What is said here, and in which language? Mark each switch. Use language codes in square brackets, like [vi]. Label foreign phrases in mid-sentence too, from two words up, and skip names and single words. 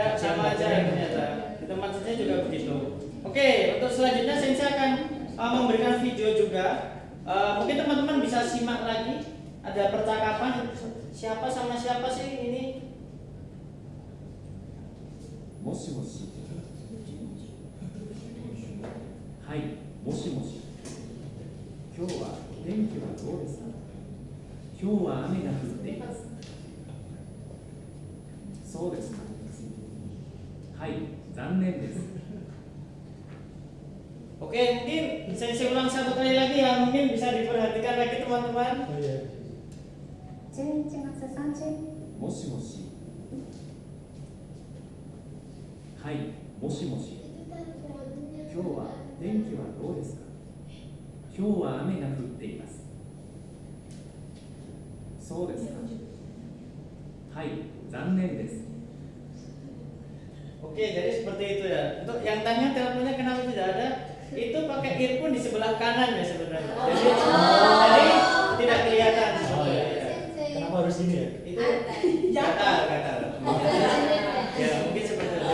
[id] Sama aja ya ternyata. Di tempat Sensei juga begitu. Oke, untuk selanjutnya Sensei akan memberikan video juga. Mungkin teman-teman bisa simak lagi. Ada percakapan siapa sama siapa sih ini? [ja] もしもし。はい、もしもし。今日は天気はどうですか。今日は雨が降っています。そうですか。はい、残念です。 [id] Oke, mungkin sensei ulang satu kali lagi ya, mungkin bisa diperhatikan lagi teman-teman. Oh iya. [ja] 11 月30 もしもし。はい、もしもし。今日は天気はどうですか。今日は雨が降っています。そうですか。はい、残念です。 [id] Oke, jadi seperti itu ya. Untuk yang tanya teleponnya kenapa tidak ada, itu pakai earphone di sebelah kanan ya sebenarnya. Jadi tidak kelihatan. Oh iya. Sensei. Kenapa harus ini ya? Itu gatal. Ya mungkin seperti itu.